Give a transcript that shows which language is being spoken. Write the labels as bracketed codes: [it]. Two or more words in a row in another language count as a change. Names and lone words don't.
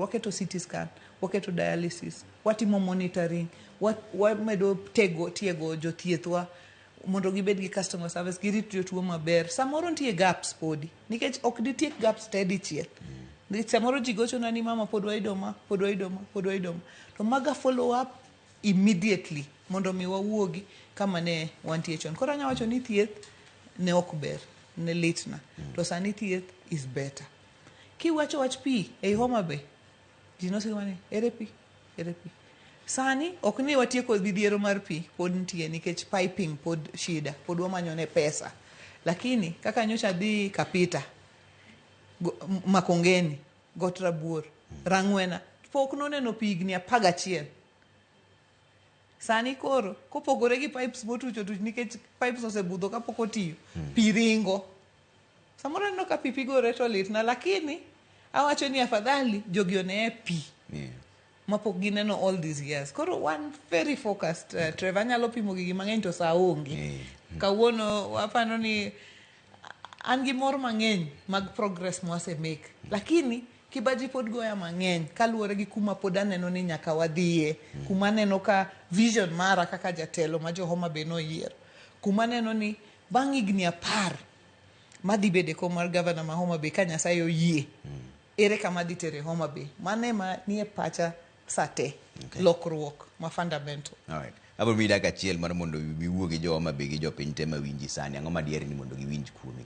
[luo] Waketo CT scan, waketo dialysis, watimo monitoring, wamedo tiego jothiethwa mondo gibed gi [en] customer service, [luo] girit jotuo maber. Samoro nitie gaps podi, nikech ok ditiek gaps tedi chiel. Samoro ji gochona ni mama pod waidoma. To maga [en] follow up immediately [luo] mondo mi wawuogi kama ne wantie chon. Koro anyawacho ni thieth ne ok ber, ne litna. To sani thieth [en] is better. [luo] Kiwacho wach pi ei Homa Bay, ji nosiko ni ere pi. Sani ok ni watieko midhiero mar pi, pod nitie nikech piping pod shida, pod wamanyone pesa. Lakini kaka nyocha dhi Kapita, Makongeni, Got Rabuor, Rang'wena, pok noneno pi higni 11. Sani koro kopogore gi pipes motucho nikech pipes osebudho kapok otiyo, pi ringo. Samoro neno ka pi gore to litna, lakini awacho ni afadhali jogi one pi. Mapok gineno [en] all these years. [luo] Koro one [en] very focused, [luo] Trevor, nyalo pimo gigi mang'eny to sa onge. Kawuono wapano ni an gi mor mang'eny mag progress mwase make. Lakini kibaji pod goya mang'eny kaluwore gi kuma pod aneno ni nyaka wadhiye. Kuma neno ka vision mara kaka jatelo ma jo Homa Bay no yier. Kuma neno ni bang' higni 10 madhi bede kom mar gavana ma Homa Bay ka Nyasaye oyie. Ere kama dhi tere Homa Bay. Mane ma nie pacha sate. Lokruok ma fundamental. Alright. Abo mi dak achiel mar mondo biwuo gi jo Homa Bay gi jo piny te mawinji sani. Ang'o madier ni mondo giwinj kuomi?